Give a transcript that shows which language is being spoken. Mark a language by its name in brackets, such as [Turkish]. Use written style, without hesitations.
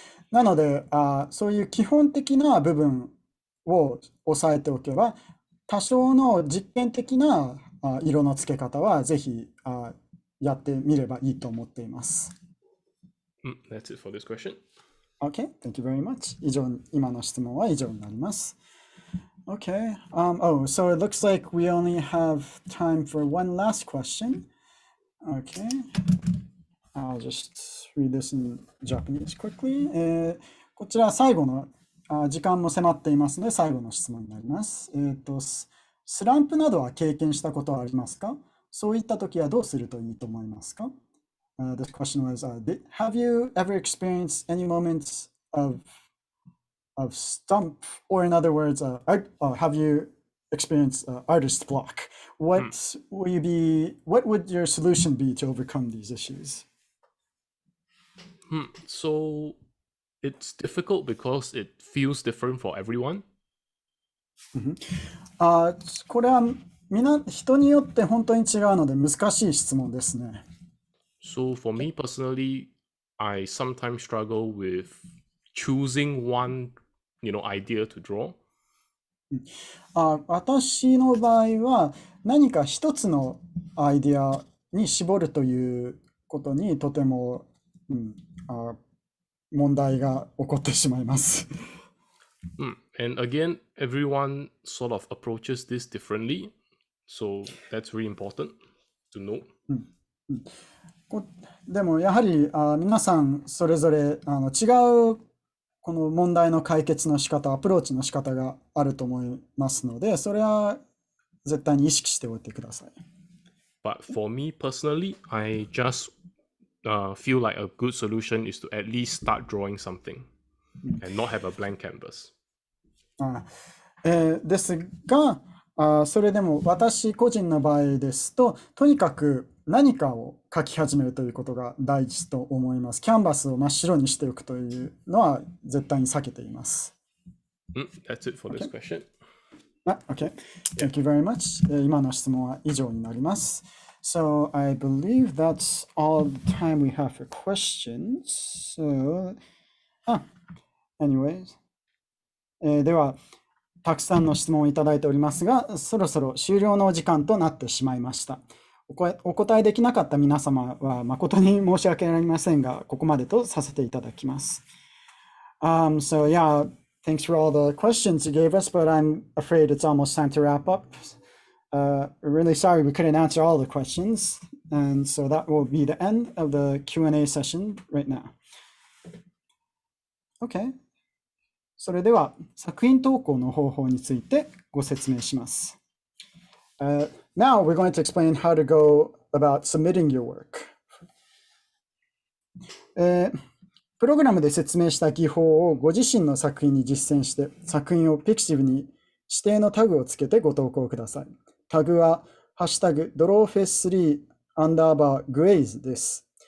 [Japanese] なのでそういう基本的な部分を押さえておけば多少の実験的な色の付け方はぜひやってみればいいと思っています。 [English] That's it for this question. Okay, thank you very much. [Japanese] 今の質問は以上になります。 [English] Okay. So it looks like we only have time for one last question. Okay. I'll just read this in Japanese quickly. [Japanese] こちら最後の時間も迫っていますので最後の質問になります。スランプなどは経験したことはありますか？そういった時はどうするといいと思いますか？ [English] This question was, have you ever experienced any moments of stump, or in other words, have you experienced artist block? What would your solution be to overcome these issues? So it's difficult because it feels different for everyone. [Japanese] これは人によって本当に違うので難しい質問ですね。 [English] So for me personally, I sometimes struggle with choosing one, idea to draw. [Japanese] 私の場合は何か一つのアイデアに絞るということにとても、問題が起こってしまいます。 [English] And again, everyone sort of approaches this differently. So that's really important to know. [Japanese] でもやはり皆さんそれぞれ違うこの問題の解決の仕方、アプローチの仕方があると思いますので、それは絶対に意識しておいてください。 [English] But for me personally, I just feel like a good solution is to at least start drawing something and not have a blank canvas. [Japanese] ですが、それでも私個人の場合ですと、とにかく何かを書き始めるということが大事と思います。キャンバスを真っ白にしておくというのは絶対に避けています。 [English] That's it for this question. Okay. Thank you very much. [Japanese] 今の質問は以上になります。 [English] So I believe that's all the time we have for questions. So, anyways. では、 [Japanese] たくさんの質問をいただいておりますが、そろそろ終了のお時間となってしまいました。お答えできなかった皆様は誠に申し訳ありませんが、ここまでとさせていただきます。 [English] So yeah, thanks for all the questions you gave us, but I'm afraid it's almost time to wrap up. Really sorry we couldn't answer all the questions, and so that will be the end of the Q&A session right now. Okay. [Japanese] それでは作品投稿の方法についてご説明します。 [English] Now we're going to explain how to go about submitting your work. [Japanese] プログラムで説明した技法をご自身の作品に実践して作品をpixivに指定のタグをつけてご投稿ください。タグはハッシュタグ Drawfest3 Guweiz です。